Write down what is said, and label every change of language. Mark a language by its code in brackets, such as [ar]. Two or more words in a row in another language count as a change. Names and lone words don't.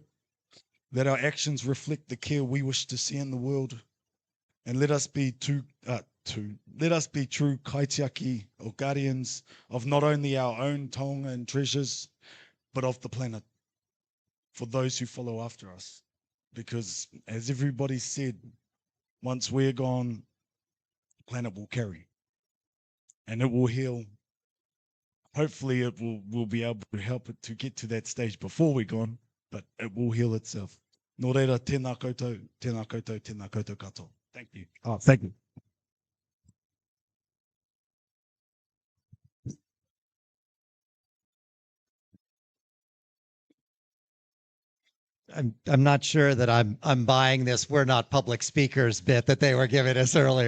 [en] Let our actions reflect the care we wish to see in the world, and let us be true kaitiaki or guardians of not only our own taonga and treasures, but of the planet for those who follow after us. Because as everybody said, once we're gone, the planet will carry and it will heal. Hopefully it will be able to help it to get to that stage before we're gone, but it will heal itself. [mi] Nō reira, tēnā koutou, tēnā koutou, tēnā koutou katoa. [en] Thank you. Thank you. I'm not sure that I'm buying this "we're not public speakers" bit that they were giving us earlier.